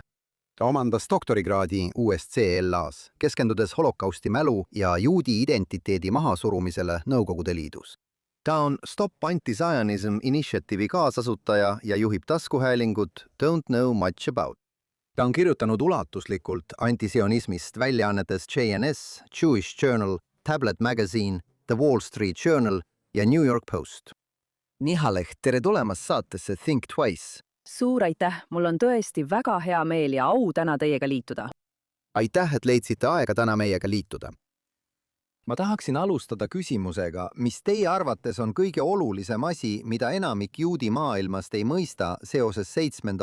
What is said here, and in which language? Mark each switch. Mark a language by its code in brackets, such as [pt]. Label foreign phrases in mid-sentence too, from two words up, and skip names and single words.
[et] Ta omandas doktorikraadi USC-LA-s, keskendudes holokausti mälu ja juudi identiteedi mahasurumisele Nõukogude Liidus. Ta on Stop Anti-Zionism Initiative'i kaasasutaja ja juhib taskuhäälingut Don't Know Much About. Ta on kirjutanud ulatuslikult antisionismist väljaannetes JNS, Jewish Journal, Tablet Magazine, The Wall Street Journal ja New York Post. Niha Leht, tere tulemast saatesse Think Twice. Suur aitäh, mul on tõesti väga hea meel ja au täna teiega liituda. Aitäh, et leidsite aega täna meiega liituda. Ma tahaksin alustada küsimusega, mis teie arvates on kõige olulisem asi, mida enamik juudi maailmast ei mõista seoses 7.